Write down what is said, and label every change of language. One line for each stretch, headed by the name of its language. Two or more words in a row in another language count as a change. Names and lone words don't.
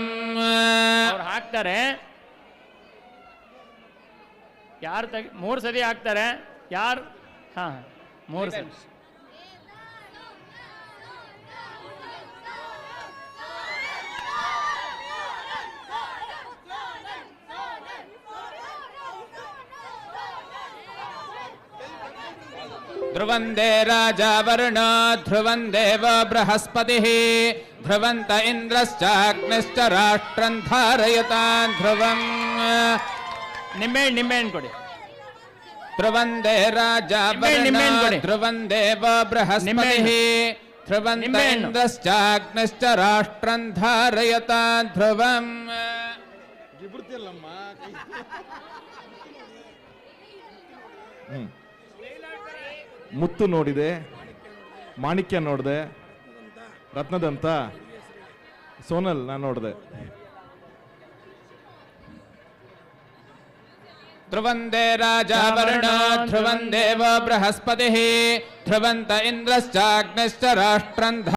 Kannada: ಅವ್ರು ಹಾಕ್ತಾರೆ. ಯಾರು ಮೂರು ಸತಿ ಹಾಕ್ತಾರೆ. ಯಾರು ಮೂರು ಸತಿ
Sanskrit: ध्रुवन्दे राजा वर्णो ध्रुवन्देव बृहस्पतिः ध्रुवन्त इंद्रश्चाग्निश्च राष्ट्रं धारयतान् ध्रुवम्
Kannada: निम्बेहಣ್ಣು ಕೊಡಿ.
Sanskrit: ध्रुवन्दे राजा वर्णो ध्रुवन्देव बृहस्पतिः ध्रुवन्त इंद्रश्चाग्निश्च राष्ट्रं धारयतान् ध्रुवम्
Kannada: ಮುತ್ತು ನೋಡಿದೆ, ಮಾಣಿಕ್ಯ ನೋಡಿದೆ, ರತ್ನದಂತ ಸೋನಲ್ ನಾನು ನೋಡಿದೆ.
Sanskrit: ध्रुवन्दे राजा वर्णो ध्रुवन्देव बृहस्पतिः ध्रुवन्त इंद्रश्चाग्निश्च राष्ट्रं